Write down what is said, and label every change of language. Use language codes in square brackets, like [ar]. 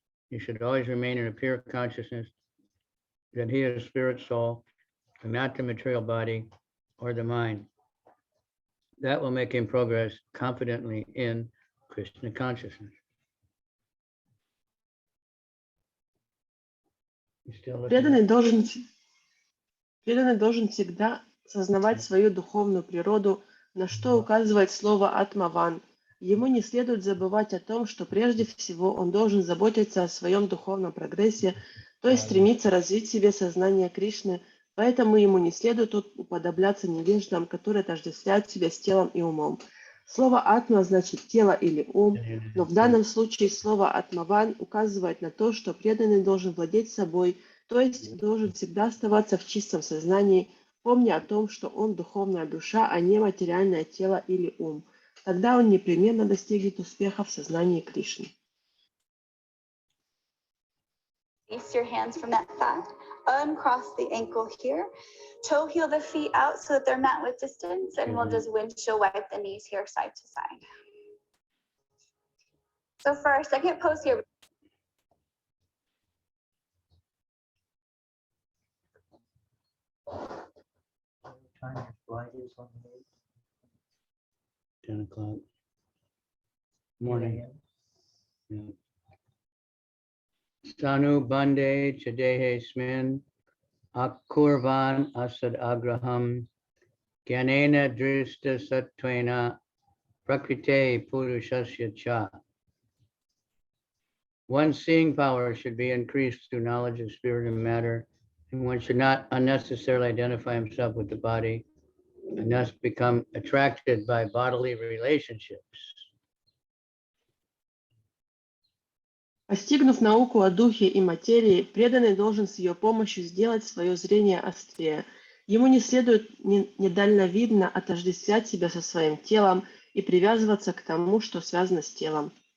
[en] He should always remain in a pure consciousness that he is spirit soul, and not the material body or the mind. That will make him progress confidently in Krishna consciousness. [ru] Преданный должен всегда сознавать свою духовную природу, на что указывает слово «атмаван». Ему не следует забывать о том, что прежде всего он должен заботиться о своем духовном прогрессе, то есть стремиться развить в себе сознание Кришны, поэтому ему не следует уподобляться невеждам, которые отождествляют себя с телом и умом. Слово «атма» значит «тело» или «ум», но в данном случае слово «атмаван» указывает на то, что преданный должен владеть собой, то есть должен всегда оставаться в чистом сознании, помня о том, что он духовная душа, а не материальное тело или ум. Тогда он непременно достигнет успеха в сознании Кришны. [en] Release your hands from that fact. Uncross the ankle here. Toe heel the feet out so that they're met with distance, and we'll just windshield wipe the knees here side to side. So for our second pose here. Time is on the 10 o'clock. Morning. Yeah. [sa] Sanu bande chadehe smin akurvan asad agraham gyanena drista satvena prakrite purushasya cha. [en] One's seeing power should be increased through knowledge of spirit and matter, and one should not unnecessarily identify himself with the body and thus become attracted by bodily relationships. [ru] Постигнув науку о духе и материи, преданный должен с ее помощью сделать свое зрение острее. Ему не следует недальновидно отождествлять себя со своим телом и привязываться к тому, что связано с телом.